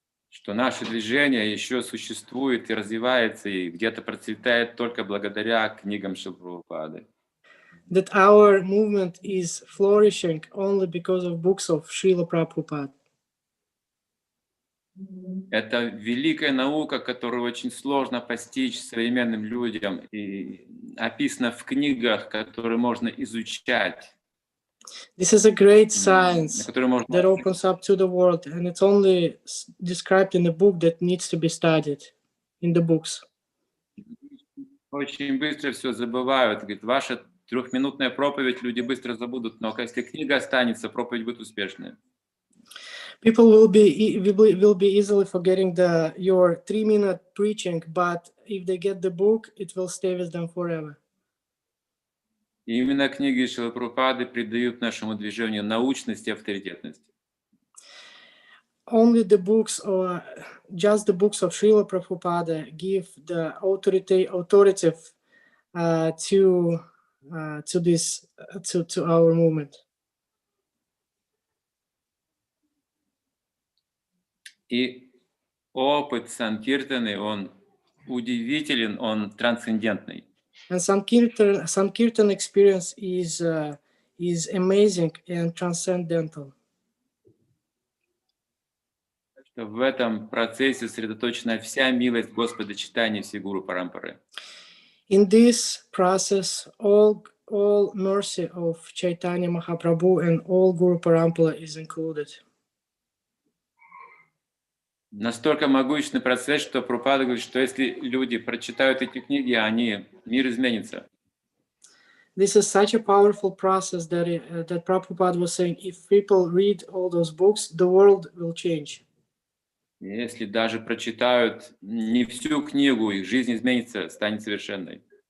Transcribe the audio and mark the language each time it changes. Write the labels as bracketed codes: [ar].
[ru] Что наше движение еще существует и развивается, и где-то процветает только благодаря книгам Шрилы Прабхупады. [en] that our movement is flourishing only because of books of Srila Prabhupada. [ru] Это великая наука, которую очень сложно постичь современным людям и описана в книгах, которые можно изучать, [en] This is a great [ru] на [en] science [ru] которые можно [en] that opens up to the world, and it's only described in a book that needs to be studied in the books. [ru] очень быстро все забывают. Говорит, ваша трехминутная проповедь люди быстро забудут, но если книга останется, проповедь будет успешной. [en] People will be easily forgetting your 3-minute preaching, but if they get the book, it will stay with them forever. [ru] И именно книги Шрилы Прабхупады придают нашему движению научность и авторитетность. [en] Only the books, or just the books of Srila Prabhupada, give the authoritative to our movement. [ru] И опыт Санкиртаны, он удивителен, он трансцендентный. [en] And Sankirtan experience is amazing and transcendental. [ru] Что в этом процессе сосредоточена вся милость Господа читания всей Гуру Парампары. [en] In this process, all mercy of Chaitanya Mahaprabhu and all Guru Parampara is included. [ru] Настолько могущественный процесс, что Прабхупада говорит, что если люди прочитают эти книги, мир изменится. [en] This is such a powerful process that Prabhupada was saying, if people read all those books, the world will change. [ru] Если даже прочитают не всю книгу, их жизнь изменится, станет совершенной.